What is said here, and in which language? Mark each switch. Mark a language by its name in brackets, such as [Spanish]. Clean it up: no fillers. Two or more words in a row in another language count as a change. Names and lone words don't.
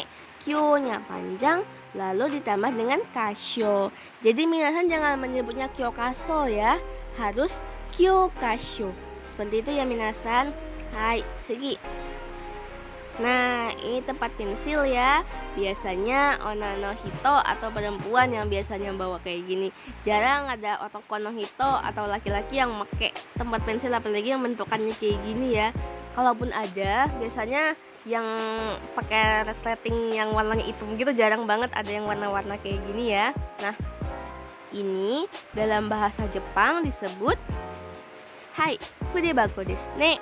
[Indonesian] Kyo-nya panjang, lalu ditambah dengan kasho. Jadi minasan jangan menyebutnya kyokaso ya, harus kyokasho. Seperti itu ya minasan. [Japanese] はい、次. [Indonesian] Nah, ini tempat pensil ya. Biasanya [Japanese] 女の人 [Indonesian] atau perempuan yang biasanya bawa kayak gini. Jarang ada [Japanese] 男の人 [Indonesian] atau laki-laki yang pakai tempat pensil, apalagi yang bentukannya kayak gini ya. Kalaupun ada, biasanya yang pakai resleting yang warnanya hitam gitu, jarang banget ada yang warna-warna kayak gini ya. Nah, ini dalam bahasa Jepang disebut [Japanese] はい、筆箱ですね.